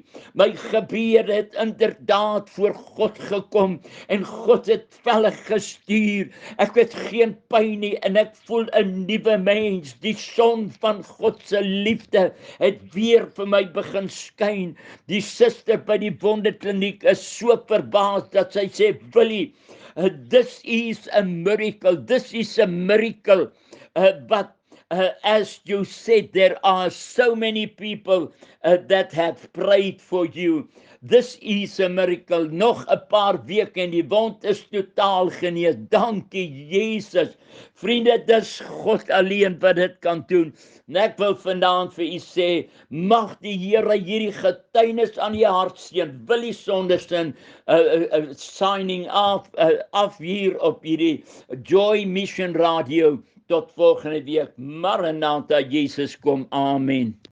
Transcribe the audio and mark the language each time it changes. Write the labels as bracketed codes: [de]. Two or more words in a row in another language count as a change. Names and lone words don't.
[af] My gebede het inderdaad voor God gekom en God het velle gestuur. Ek het geen pyn nie en ek voel 'n nuwe mens. Die son van God se liefde het weer vir my begin skyn. Die suster by die wondekliniek is so verbaas dat sy sê, Willie, [en] this is a miracle. This is a miracle. But as you said, there are so many people that have prayed for you. This is a miracle. [af] Nog 'n paar weke en die wond is totaal genees. Dankie Jesus. Vriende, dis God alleen wat dit kan doen. En ek wil vanaand vir u sê, mag die Here hierdie getuienis aan jou hart seën. Willie Sondersen [en] signing off [af] hier op hierdie Joy Mission Radio. Tot volgende week. Maranatha, Jesus kom. Amen.